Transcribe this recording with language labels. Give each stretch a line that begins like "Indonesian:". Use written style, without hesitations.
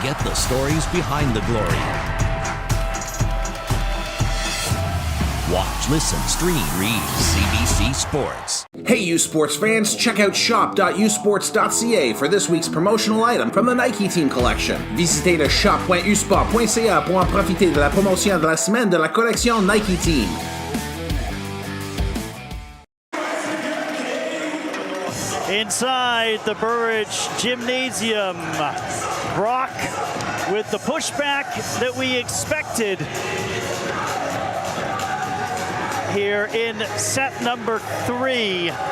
English: The stories behind the glory. Watch, listen, stream, read CBC Sports. Hey U Sports fans, check out shop.usports.ca for this week's promotional item from the Nike Team Collection.
French: Visitez le shop.usport.ca pour en profiter de la promotion de la semaine de la collection Nike Team.
English: Inside the Burridge Gymnasium, Brock with the pushback that we expected here in set number 3.